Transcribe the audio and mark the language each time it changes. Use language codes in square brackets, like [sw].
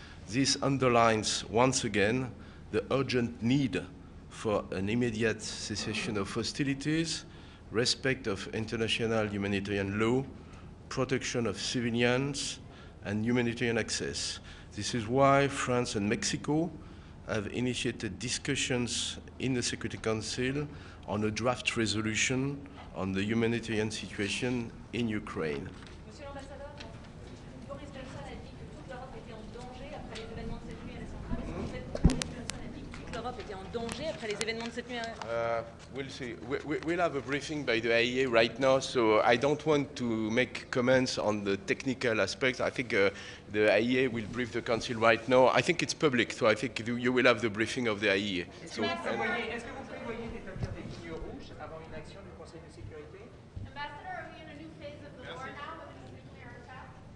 [en] This underlines once again the urgent need for an immediate cessation of hostilities, respect of international humanitarian law, protection of civilians, and humanitarian access. This is why France and Mexico have initiated discussions in the Security Council on a draft resolution on the humanitarian situation in Ukraine. [fr] Monsieur l'ambassadeur, Boris Johnson a dit que toute l'Europe était en danger après les événements de cette nuit à la centrale. Est-ce que vous êtes Boris Johnson a dit que toute l'Europe était en danger après les événements de cette nuit à... [en] We'll see. We'll have a briefing by the IAEA right now, so I don't want to make comments on the technical aspects. I think the IAEA will brief the Council right now. I think it's public, so I think you will have the briefing of the IAEA. [fr] Est-ce que vous prévoyez d'établir des lignes rouges avant une action du Conseil de sécurité? [en] Ambassador, are we in a new phase of the war now with this nuclear attack?